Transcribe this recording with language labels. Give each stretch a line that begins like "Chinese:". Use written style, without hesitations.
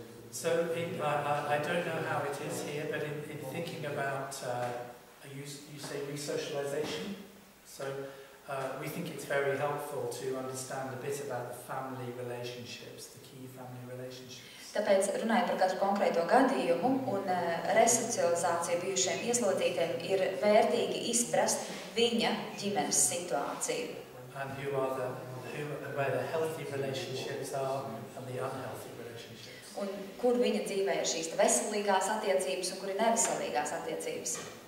English: So I don't know how it is here, but in thinking about, you say resocialization, so we think it's very helpful to understand a bit about the family relationships, the key family relationships.
Latvian: Tāpēc, runājot par katru konkrēto gadījumu un resocializāciju bijušiem ieslodzītiem, ir vērtīgi izprast viņa ģimenes situāciju.
English: where the healthy relationships are and the unhealthy relationships.
Latvian: Un kur viņa dzīvē ir šīs veselīgās attiecības un kur ir neveselīgās attiecības.